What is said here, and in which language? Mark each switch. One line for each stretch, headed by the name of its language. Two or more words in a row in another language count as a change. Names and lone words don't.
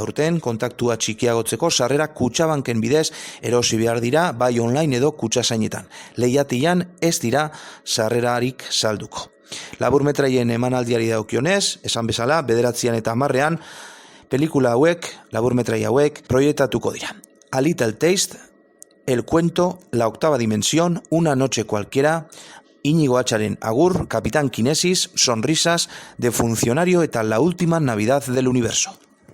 Basque: Aurten, kontaktua txikiagotzeko sarrerak Kutxabanken bidez erosi behar dira, bai online edo kutxasainetan. Lehiatian ez dira sarrerarik salduko. Laburmetraien emanaldiari daukionez, esan bezala, 9 eta 10 pelikula hauek, laburmetrai hauek, proiektatuko dira. A Little Taste, El cuento, La octava dimensión, Una noche cualquiera, Íñigo Atxaren Agur, Capitán Kinesis, Sonrisas, De funcionario eta La última Navidad del universo.